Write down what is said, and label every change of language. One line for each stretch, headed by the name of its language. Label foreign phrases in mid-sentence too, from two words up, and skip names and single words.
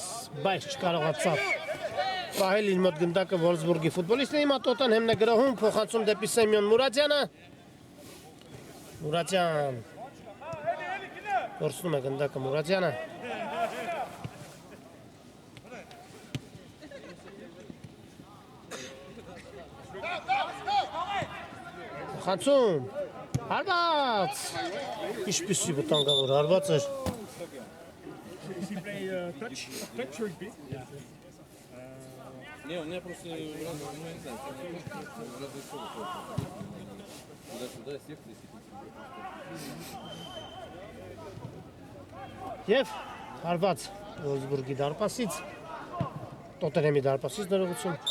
Armenian: բայց չկարողացավ պահել իր մոտ գնդակը Վոլսբուրգի ֆուտբոլիստը։ Հիմա Տոտենհեմն է գրոհում, փոխանցում դեպի Սեմյոն Մուրադյանը։ Մուրադյան որսնում է գնդակը Մուրադյանը։ Փոխանցում հարված։ Ինչպիսի վտանգավոր հարված էր։
Russian: Не, у меня просто не знаю, туда-сюда секции.
Armenian: Եվ հարված Վոլսբուրգի դարպասից, Տոտենհեմի դարպասից ներողություն։